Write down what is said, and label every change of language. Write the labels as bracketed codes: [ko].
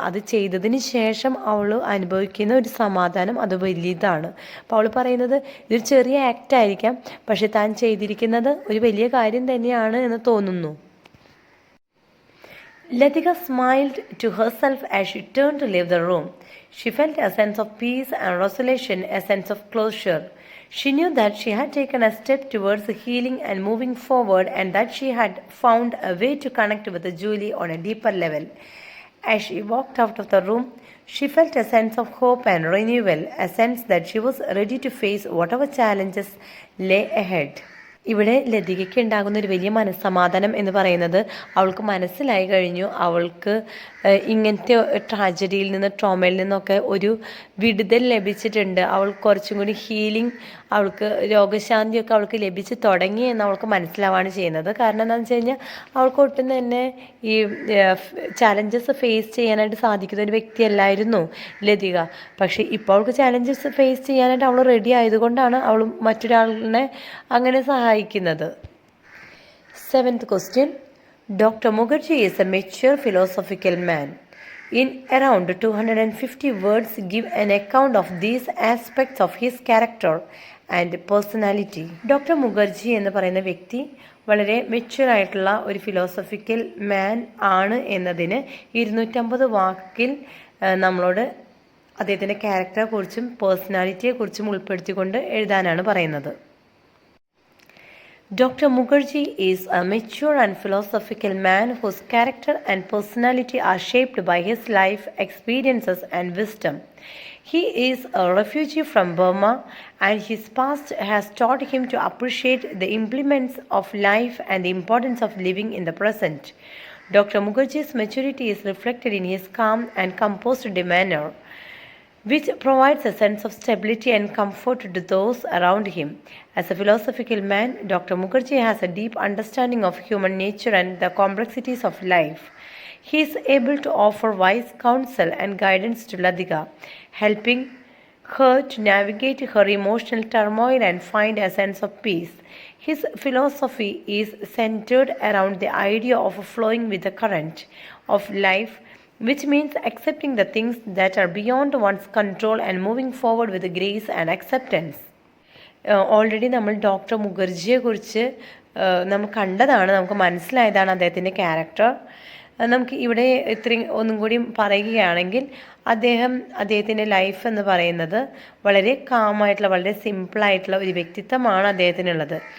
[ml] അത് ചെയ്തതിന് ശേഷം അവൾ അനുഭവിക്കുന്ന ഒരു സമാധാനം അത് വലിയതാണ്. അപ്പോൾ അവൾ പറയുന്നത് ഇതൊരു ചെറിയ ആക്റ്റ് ആയിരിക്കാം, പക്ഷെ താൻ ചെയ്തിരിക്കുന്നത് ഒരു വലിയ കാര്യം തന്നെയാണ് എന്ന് തോന്നുന്നു. [en] Latika smiled to herself as she turned to leave the room. She felt a sense of peace and resolution, a sense of closure. She knew that she had taken a step towards healing and moving forward, and that she had found a way to connect with Julie on a deeper level. As she walked out of the room, she felt a sense of hope and renewal, a sense that she was ready to face whatever challenges lay ahead. [ml] ഇവിടെ ലതികയ്ക്ക് ഉണ്ടാകുന്ന ഒരു വലിയ മനസ്സമാധാനം എന്ന് പറയുന്നത് അവൾക്ക് മനസ്സിലായി കഴിഞ്ഞു. അവൾക്ക് ഇങ്ങനത്തെ ട്രാജഡിയിൽ നിന്ന്, ട്രോമയിൽ നിന്നൊക്കെ ഒരു വിടുതൽ ലഭിച്ചിട്ടുണ്ട്. അവൾ കുറച്ചും കൂടി ഹീലിംഗ്, അവൾക്ക് രോഗശാന്തിയൊക്കെ അവൾക്ക് ലഭിച്ച് തുടങ്ങി എന്ന് അവൾക്ക് മനസ്സിലാവാണ് ചെയ്യുന്നത്. കാരണം എന്താണെന്ന് വെച്ച് കഴിഞ്ഞാൽ അവൾക്ക് ഒട്ടും തന്നെ ഈ ചാലഞ്ചസ് ഫേസ് ചെയ്യാനായിട്ട് സാധിക്കുന്ന ഒരു വ്യക്തിയല്ലായിരുന്നു ലതിക. പക്ഷേ ഇപ്പോൾ അവൾക്ക് ചാലഞ്ചസ് ഫേസ് ചെയ്യാനായിട്ട് അവൾ റെഡി ആയതുകൊണ്ടാണ് അവൾ മറ്റൊരാളിനെ അങ്ങനെ സഹായിക്കുന്നത്. [en] 7th question. Dr. Mukherjee is a mature philosophical man. In around 250 words, give an account of these aspects of his character and personality. [ml] Doctor Mukherjee എന്ന് പറയുന്ന വ്യക്തി വളരെ മെച്യൂറായിട്ടുള്ള ഒരു ഫിലോസഫിക്കൽ മാൻ ആണ് എന്നതിന് 250 വാക്കിൽ നമ്മളോട് അദ്ദേഹത്തിൻ്റെ ക്യാരക്ടറെക്കുറിച്ചും പേഴ്സണാലിറ്റിയെക്കുറിച്ചും ഉൾപ്പെടുത്തിക്കൊണ്ട് എഴുതാനാണ് പറയുന്നത്. [en] Dr. Mukherjee is a mature and philosophical man whose character and personality are shaped by his life experiences and wisdom. He is a refugee from Burma, and his past has taught him to appreciate the implements of life and the importance of living in the present. Dr. Mukherjee's maturity is reflected in his calm and composed demeanor, which provides a sense of stability and comfort to those around him. As a philosophical man, Dr. Mukherjee has a deep understanding of human nature and the complexities of life. He is able to offer wise counsel and guidance to Latika, helping her to navigate her emotional turmoil and find a sense of peace. His philosophy is centered around the idea of flowing with the current of life, which means accepting the things that are beyond one's control and moving forward with grace and acceptance. [ml] Already നമ്മൾ doctor മുഖർജിയെ കുറിച്ച് നമ്മൾ കണ്ടതാണ്, നമുക്ക് മനസ്സിലായതാണ് അദ്ദേഹത്തിൻ്റെ character. നമുക്ക് ഇവിടെ ഇത്രയും ഒന്നും കൂടി പറയുകയാണെങ്കിൽ അദ്ദേഹത്തിൻ്റെ ലൈഫ് എന്ന് പറയുന്നത് വളരെ കാമായിട്ടുള്ള, വളരെ സിമ്പിളായിട്ടുള്ള ഒരു വ്യക്തിത്വമാണ് അദ്ദേഹത്തിനുള്ളത്.